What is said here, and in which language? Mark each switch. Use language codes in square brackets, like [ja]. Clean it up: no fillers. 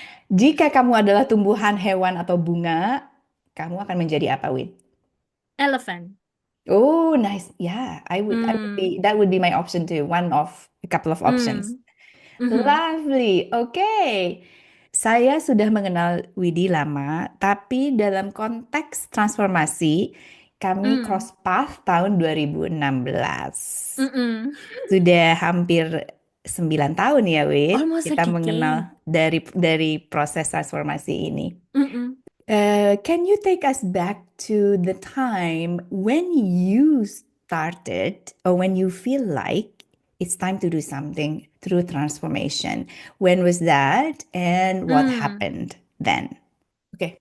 [id] Jika kamu adalah tumbuhan, hewan, atau bunga, kamu akan menjadi apa, Wid? [en] Elephant. Oh, nice. Yeah, I would Hmm. be, that would be my option too. One of a couple of options. Hmm. Mhm. [id] Lovely. Oke. Saya sudah mengenal Widi lama, tapi dalam konteks transformasi, kami Hmm. [en] cross path [id] tahun [en] 2016. Mm-mm. [id] Sudah hampir 9 tahun ya, Wid. [en] Almost a [id] Kita [en] decade. [id] mengenal dari proses transformasi ini. Mm-mm. [en] Can you take us back to the time when you started, or when you feel like it's time to do something through transformation. When was that and what Hmm. happened then? Oke.